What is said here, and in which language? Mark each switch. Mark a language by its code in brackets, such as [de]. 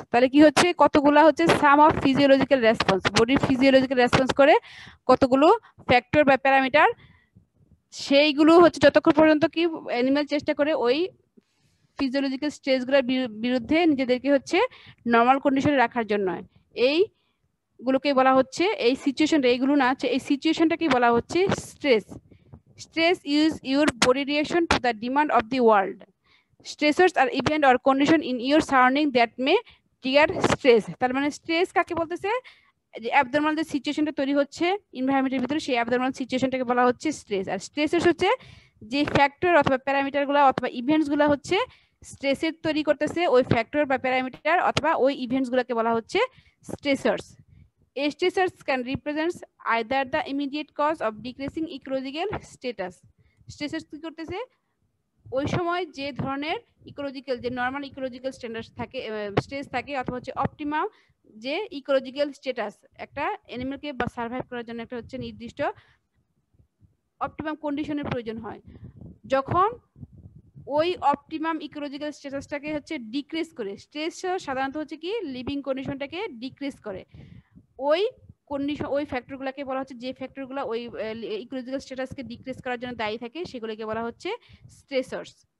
[bn] তাহলে কি হচ্ছে, কতগুলা হচ্ছে সাম অফ ফিজিওলজিক্যাল রেসপন্স, বডির ফিজিওলজিক্যাল রেসপন্স করে কতগুলো ফ্যাক্টর বা প্যারামিটার, সেইগুলো হচ্ছে যতক্ষণ পর্যন্ত কি অ্যানিমাল চেষ্টা করে ওই ফিজিওলজিক্যাল স্ট্রেসগুলোর বিরুদ্ধে নিজেদেরকে হচ্ছে নর্মাল কন্ডিশনে রাখার জন্য, এইগুলোকে বলা হচ্ছে, এই সিচুয়েশনটা, এইগুলো না, এই সিচুয়েশনটাকে বলা হচ্ছে stress. [en] Stress is your body reaction to the demand of the world. Stressors are event or condition in your surrounding that may trigger stress। [bn] তার মানে স্ট্রেস কাকে বলতেছে, যে অ্যাবনর্মাল যে সিচুয়েশনটা তৈরি হচ্ছে এনভায়রনমেন্টের ভিতরে, সেই অ্যাবনর্মাল সিচুয়েশনটাকে বলা হচ্ছে স্ট্রেস। আর স্ট্রেসের হচ্ছে যে ফ্যাক্টর অথবা প্যারামিটারগুলো অথবা ইভেন্টসগুলো হচ্ছে স্ট্রেসের তৈরি করতেছে, ওই ফ্যাক্টর বা প্যারামিটার অথবা ওই ইভেন্টসগুলোকে বলা হচ্ছে স্ট্রেসর্স। [en] Stressors can represent either the immediate cause of decreasing ecological status। [bn] স্ট্রেসর্স কি করতেছে, ওই সময় যে ধরনের ইকোলজিক্যাল, যে নর্মাল ইকোলজিক্যাল স্ট্যান্ডার্ড থাকে, স্টেজ থাকে, অথবা হচ্ছে অপটিমাম যে ইকোলজিক্যাল স্ট্যাটাস, একটা অ্যানিমেলকে বা সার্ভাইভ করার জন্য একটা হচ্ছে নির্দিষ্ট অপটিমাম কন্ডিশনের প্রয়োজন হয়, যখন ওই অপটিমাম ইকোলজিক্যাল স্ট্যাটাসটাকে হচ্ছে ডিক্রিজ করে, স্ট্রেস সাধারণত হচ্ছে কি লিভিং কন্ডিশনটাকে ডিক্রিজ করে, ওই কন্ডিশন, ওই ফ্যাক্টরগুলোকে বলা হচ্ছে, যে ফ্যাক্টরগুলো ওই ইকোলজিক্যাল স্ট্যাটাসকে ডিক্রিজ করার জন্য দায়ী থাকে, সেগুলোকে বলা হচ্ছে স্ট্রেসর্স।